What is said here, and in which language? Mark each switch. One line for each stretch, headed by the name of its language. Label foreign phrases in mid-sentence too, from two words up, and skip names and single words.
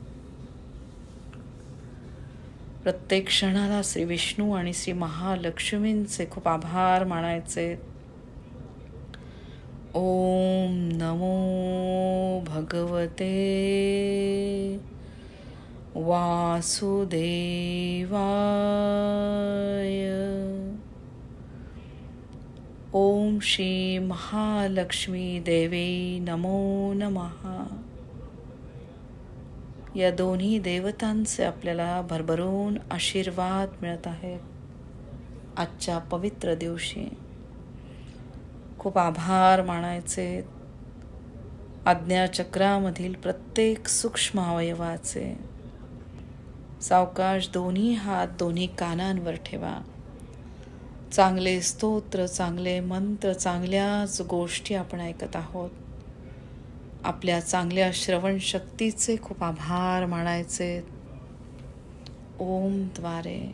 Marathi: प्रत्येक क्षणाला श्री विष्णू आणि श्री महालक्ष्मींचे खूप आभार मानायचे.
Sanskrit: ओम नमो भगवते वासुदेवाय. ओम श्री महालक्ष्मी देवी नमो नमः.
Marathi: या दोन्ही देवतांचे आपल्याला भरभरून आशीर्वाद मिळत आहेत आजच्या पवित्र दिवशी. खूप आभार मानायचे आज्ञाचक्रामधील प्रत्येक सूक्ष्म अवयवाचे. सावकाश दोन्ही हात दोन्ही कानांवर ठेवा. चांगले स्तोत्र, चांगले मंत्र, चांगल्याच गोष्टी आपण ऐकत आहोत. आपल्या चांगल्या श्रवण शक्तीचे खूप आभार मानायचे ओम द्वारे.